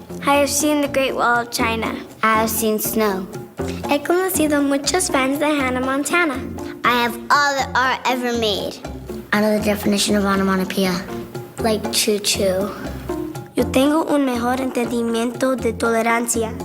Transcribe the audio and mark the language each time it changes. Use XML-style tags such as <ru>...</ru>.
<en>I have seen the Great Wall of China. I have seen snow.</en> <es>He conocido muchos fans de Hannah Montana.</es> <en>I have all the art ever made. I know the definition of onomatopoeia. Like choo-choo.</en> <es>Yo tengo un mejor entendimiento de tolerancia.</es>